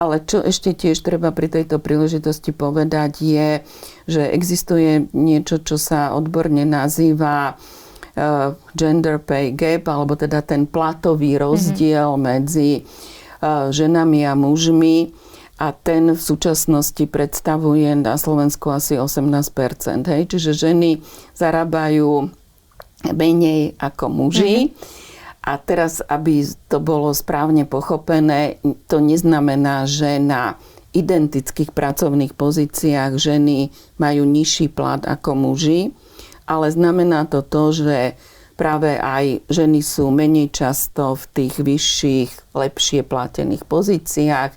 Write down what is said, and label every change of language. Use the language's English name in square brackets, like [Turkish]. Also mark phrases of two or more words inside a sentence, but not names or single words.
[Slovak] Ale čo ešte tiež treba pri tejto príležitosti povedať je, že existuje niečo, čo sa odborne nazýva [English] gender pay gap, [Slovak] alebo teda ten platový rozdiel medzi ženami a mužmi. A ten v súčasnosti predstavuje na Slovensku asi 18%. Hej? Čiže ženy zarábajú menej ako muži. A teraz, aby to bolo správne pochopené, to neznamená, že na identických pracovných pozíciách ženy majú nižší plat ako muži, ale znamená to, že práve aj ženy sú menej často v tých vyšších, lepšie platených pozíciách.